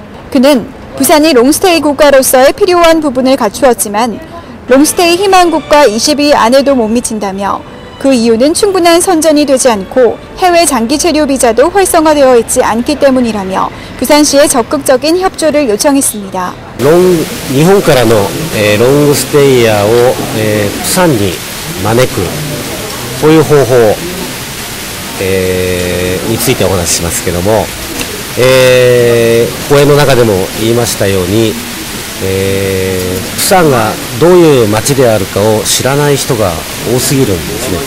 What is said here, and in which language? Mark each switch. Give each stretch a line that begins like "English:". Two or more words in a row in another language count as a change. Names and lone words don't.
Korean: 그는 부산이 롱스테이 국가로서의 필요한 부분을 갖추었지만 롱스테이 희망국가 20위 안에도 못 미친다며 그 이유는 충분한 선전이 되지 않고 해외 장기 체류 비자도 활성화되어 있지 않기 때문이라며 부산시의 적극적인 협조를 요청했습니다.
Japanese: 日本からのロングステイヤーを釜山に招くこういう方法についてお話ししますけども、講演の中でも言いましたように釜山がどういう街であるかを知らない人が多すぎるんですね。